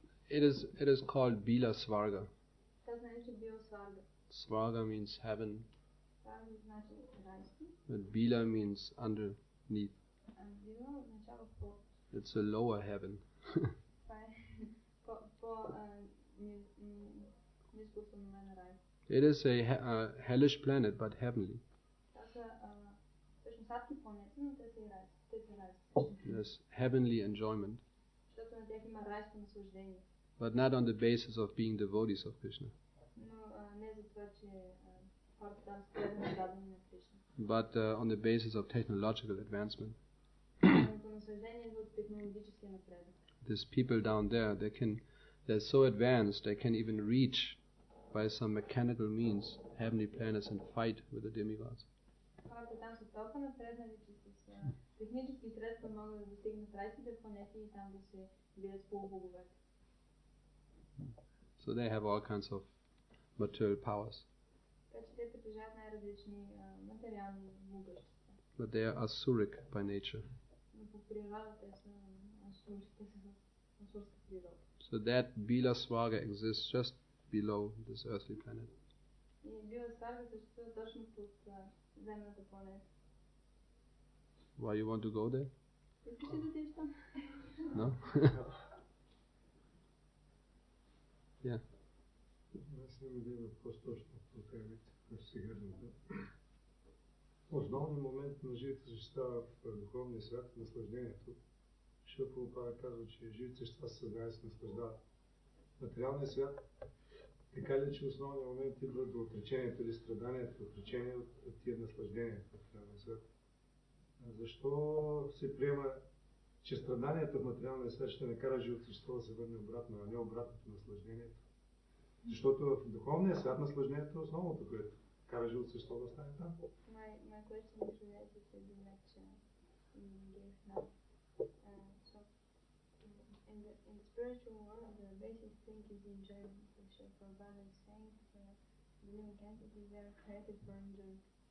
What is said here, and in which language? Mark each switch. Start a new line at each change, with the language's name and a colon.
English: It is called Bila Svarga.
Bulgarian: Това значи бил сварга.
English: Svarga means heaven.
Bulgarian: Сварга значи райски.
English: But Bila means underneath.
Bulgarian: А бил означава под.
English: It's a lower heaven.
Bulgarian: Това е по-ниско установена рай.
English: It is a hellish planet, but heavenly.
Bulgarian: Това са всъщност адски планети, но те са и райски. Те са райски.
English: There's heavenly enjoyment.
Bulgarian: Защото на тях има райско наслаждение.
English: But not on the basis of being devotees of Krishna.
Bulgarian: Но не за това, че хората там са преданно дадени на Кришна.
English: But on the basis of technological advancement.
Bulgarian: Наслаждение идва от технологическия напредък.
English: These people down there, they're so advanced, they can even reach by some mechanical means heavenly planets and fight with the demigods.
Bulgarian: Хората там са толкова напреднали, че с технически средства могат да достигнат райските планети и там да се бият с полубоговете.
English: So they have all kinds of material powers.
Bulgarian: Така че те притежават най-различни материални могъщества.
English: But they are asuric by nature.
Bulgarian: Но по природа те са асурска природа.
English: So that Bila Svarga exists just below this earthly planet.
Bulgarian: И Била Сварга съществува точно под земната планета.
English: Why you want to go there?
Bulgarian: Искаш ли да отидеш там?
English: No? Yeah.
Bulgarian: Аз имам един въпрос точно по темите, които сега разгледам. Основният момент на живите същества в духовния свят е наслаждението. Шрила Прабхупада казва, че живите същества се създават и се наслаждават. Материалният свят, така ли, че основният момент идва до отречението или страданието, отречение от тия наслаждения в материалния свят. Защо се приема, че страданията в материалния свят ще накара живото същество да се върне обратно, а не обратното наслаждението? Защото в духовния свят наслаждението е основното, което кара живото същество да стане там.
English: My question is related to the lecture you gave now. So, in the spiritual world, the basic thing is enjoyment. Which Prabhupada is saying that the living entities are created for enjoyment.